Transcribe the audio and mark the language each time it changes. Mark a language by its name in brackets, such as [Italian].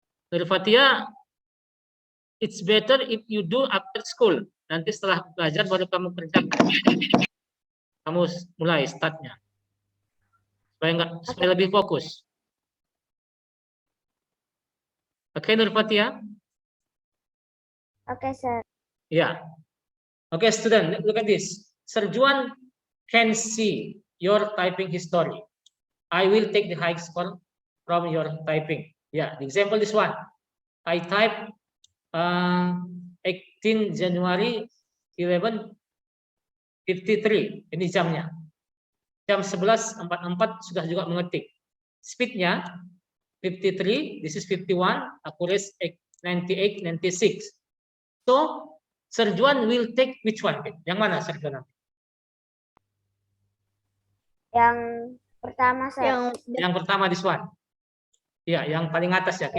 [English] Nurfatia, it's better if you do after school. [Indonesian] Nanti setelah belajar baru kamu kerjakan. Kamu mulai startnya. Supaya lebih fokus. Oke, Nurfatia? Oke, Sir. [English] Yeah. Okay, student, look at this. Sir Juan can see your typing history. I will take the high score from your typing. Yeah, the example this one. I type 18 January 11:53. [Indonesian] Ini jamnya. Jam 11:44 sudah juga mengetik. [English] Speednya 53, this is 51, accuracy 98, 96. So, Sir Juan will take which one? [Indonesian] Yang mana, Sir Juan? Yang pertama, Sir. Yang pertama, [English] this one. [Indonesian] Ya, yang paling atas ya.